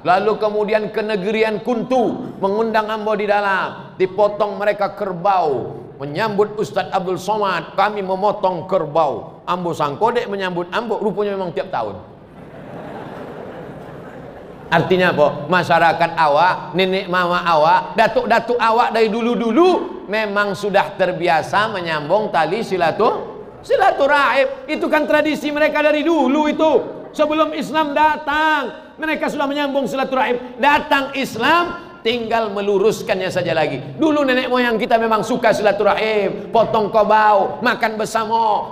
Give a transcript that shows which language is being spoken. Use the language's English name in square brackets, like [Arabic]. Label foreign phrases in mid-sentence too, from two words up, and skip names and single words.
[Indonesian] Lalu kemudian ke negerian Kuntu mengundang ambo di dalam. Dipotong mereka kerbau. Menyambut Ustadz Abdul Somad, kami memotong kerbau. [Minangkabau] Ambo sangkodek menyambut ambo, rupanya memang tiap tahun. [Indonesian] Artinya apa? Masyarakat awak, nenek mama awak, datuk-datuk awak dari dulu-dulu memang sudah terbiasa menyambung tali silaturahim. Itu kan tradisi mereka dari dulu itu. Sebelum Islam datang, mereka sudah menyambung silaturahim. Datang Islam, tinggal meluruskannya saja lagi. Dulu nenek moyang kita memang suka silaturahim, potong kobau, makan bersama.